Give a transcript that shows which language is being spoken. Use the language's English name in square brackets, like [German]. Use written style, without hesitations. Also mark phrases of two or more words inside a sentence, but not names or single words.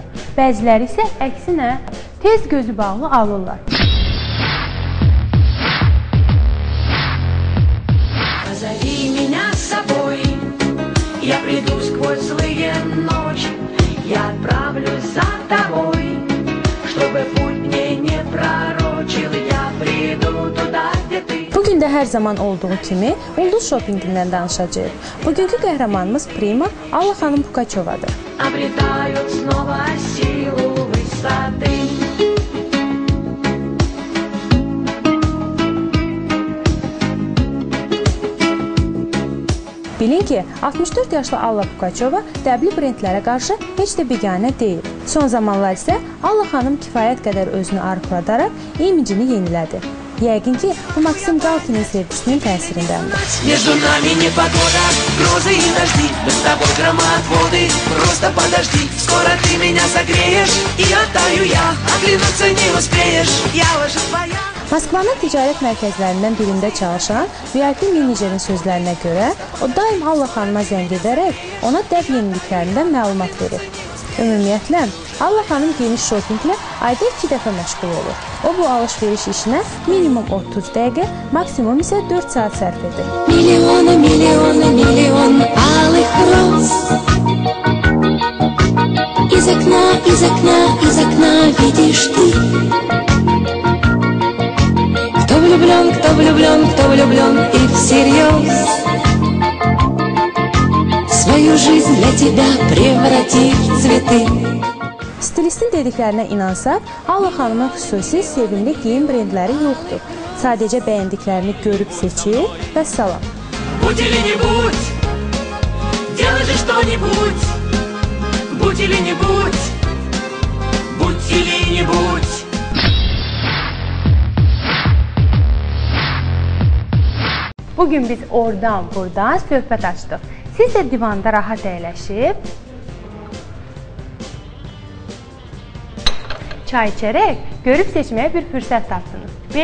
[Azerbaijani] Bəziləri isə əksinə tez gözü bağlı alırlar. [Russian] Позови меня с собой, я приду сквозь злые ночи, я отправлюсь за тобой, чтобы путь мне не пророчил, я приду туда, где ты. [Azerbaijani] Bugün də hər zaman olduğu kimi ulduz şopingindən danışacağıq. Bugünkü qəhrəmanımız Prima Alla xanım Pugaçovadır. [Russian] Обретают снова силу высоты. [Azerbaijani] Bilin ki, 64 yaşlı Alla Pugaçova dəbli brendlərə qarşı heç də biganə deyil. Son zamanlar isə Alla xanım kifayət qədər özünü arıqladaraq imicini yenilədi. Yəqin ki, bu Maksim Galkinin sevgisinin təsirindəndir. [Russian] Между нами непогода, грозы и дожди, мы с тобой громоотводы, просто подожди, скоро ты меня согреешь, и оттаю я, оглянуться не успеешь, я уже твоя. [Azerbaijani] Moskvanın ticarət mərkəzlərindən birində çalışan VIP menejerin sözlərinə görə, o daim Alla xanıma zəng edərək ona dəb yeniliklərindən məlumat verir. Ümumiyyətlə, Alla xanım geniş şopinglə ayda 2 dəfə məşğul olur. O bu alış-veriş işinə minimum 30 dəqiqə, maksimum isə 4 saat sərf edir. [Russian] Миллионы, миллионы, миллион алых роз. Из окна, из окна, из окна видишь ты. Кто влюблен, кто влюблен, кто влюблен и всерьез свою жизнь для тебя превратит в цветы. [Azerbaijani] Stilistin dediklərinə inansaq, Alla xanımın xüsusi sevimli geyim brendləri yoxdur. Sadəcə bəyəndiklərini görüb seçir və salam. [Russian] Будь или не будь, делай же что-нибудь. Будь или не будь, будь или не будь. [Azerbaijani] Bugün biz oradan, buradan söhbət açdıq. Siz də divanda rahat əyləşib, çay içərək görüb seçməyə bir fürsət tapdınız.